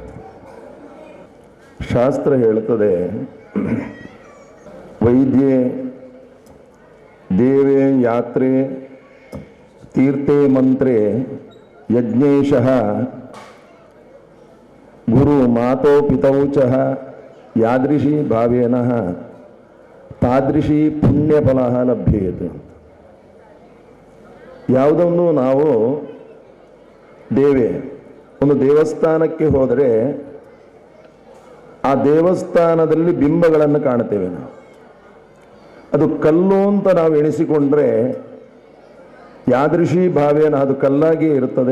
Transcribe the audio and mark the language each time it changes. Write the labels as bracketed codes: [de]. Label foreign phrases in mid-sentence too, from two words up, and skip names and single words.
[kn] ಶಾಸ್ತ್ರ ಹೇಳುತ್ತದೆ, [sa] ವೈದ್ಯೆ ದೇವೇ ಯಾತ್ರೆ ತೀರ್ಥೆ ಮಂತ್ರೆ ಯಜ್ಞೇಶಃ ಗುರು ಮಾತೋ ಪಿತೌ ಚ ಯಾದೃಶಿ ಭಾವೇನ ತಾದೃಶಿ ಪುಣ್ಯಫಲ ಲಭ್ಯೇತ್. [kn] ಯಾವುದನ್ನು ನಾವು ಒಂದು ದೇವಸ್ಥಾನಕ್ಕೆ ಹೋದರೆ ಆ ದೇವಸ್ಥಾನದಲ್ಲಿ ಬಿಂಬಗಳನ್ನು ಕಾಣ್ತೇವೆ ನಾವು. ಅದು ಕಲ್ಲು ಅಂತ ನಾವು ಎಣಿಸಿಕೊಂಡ್ರೆ [sa] ಯಾದೃಶಿ ಭಾವೇನ [kn] ಅದು ಕಲ್ಲಾಗಿಯೇ ಇರುತ್ತದೆ.